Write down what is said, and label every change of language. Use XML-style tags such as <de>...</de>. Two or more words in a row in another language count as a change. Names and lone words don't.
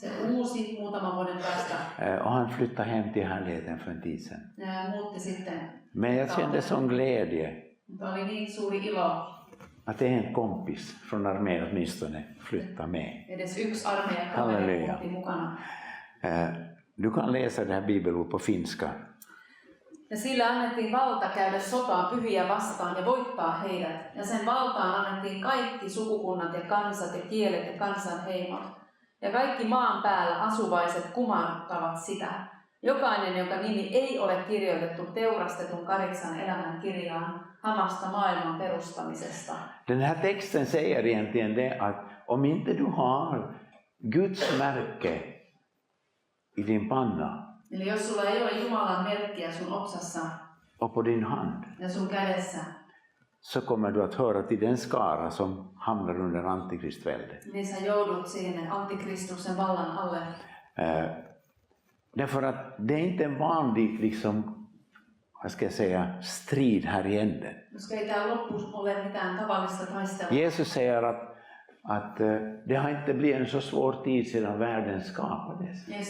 <sv>Och han flyttade hem till härligheten för en tid sedan. Men jag kände sån glädje. Att det är en kompis från armén åtminstone flyttar med. Halleluja. Du kan läsa det här bibelordet på finska.</sv> <fi>Ja sillä annettiin valta käydä sotaa pyhiä vastaan ja voittaa heidät. Ja sen valtaan annettiin kaikki sukukunnat ja kansat ja kielet ja kansanheimot. Ja kaikki maan päällä asuvaiset kumartavat sitä. Jokainen, jonka nimi ei ole kirjoitettu teurastetun 8 elämän kirjaan hamasta maailman perustamisesta.</fi> <sv>Den här texten säger egentligen det att om inte du har Guds märke i din panna.</sv> <fi>Eli jos sulla ei ole Jumalan merkkiä sun otsassa</fi> <sv>och på din hand.</sv> <fi>Ja sun kädessä.</fi> <sv>Så kommer du att höra till den skara som hamnar under antikristväldet.</sv> <fi>Niin sä joudut siihen antikristuksen vallan alle.</fi> <sv>Därför att det är inte en vanlig liksom, vad ska jag säga, strid här i änden. Jesus säger att det har inte blivit en så svår tid sedan världen skapades.</sv>